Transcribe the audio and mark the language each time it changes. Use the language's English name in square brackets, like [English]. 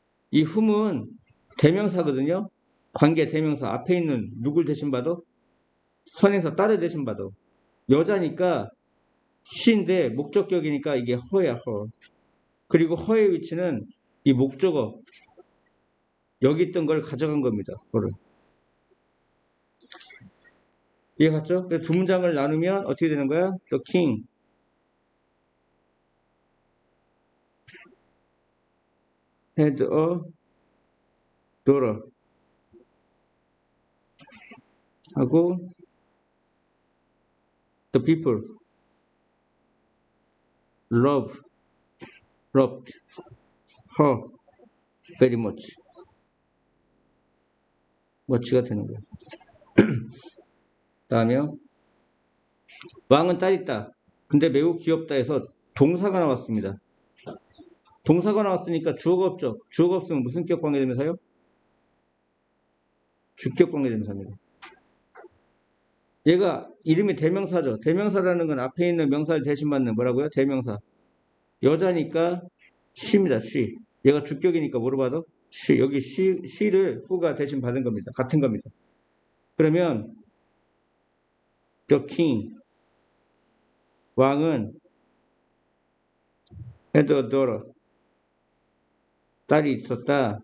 [Korean] 이 흠은 대명사거든요. 관계 대명사 앞에 있는 누굴 대신 봐도 선행사 딸을 대신 봐도 여자니까 she인데 목적격이니까 이게 허야 허. 그리고 허의 위치는 이 목적어 여기 있던 걸 가져간 겁니다. 허를. 이해 갔죠? 두 문장을 나누면 어떻게 되는 거야? [English] The king had a daughter [Korean] 하고 [English] the people loved her very much. [Korean] much가 되는 거야. 다음에요. 왕은 딸 있다. 근데 매우 귀엽다 해서 동사가 나왔습니다. 동사가 나왔으니까 주어가 없죠. 주어가 없으면 무슨 격 관계대명사요? 주격 관계대명사입니다. 얘가 이름이 대명사죠. 대명사라는 건 앞에 있는 명사를 대신받는 뭐라고요? 대명사. 여자니까 she입니다. [English] she. [Korean] 얘가 주격이니까 뭐로 받아? [English] she. [Korean] 여기 she를 who가 대신 받은 겁니다. 같은 겁니다. 그러면 [English] the king [Korean] 왕은 [English] had a daughter [Korean] 딸이 있었다.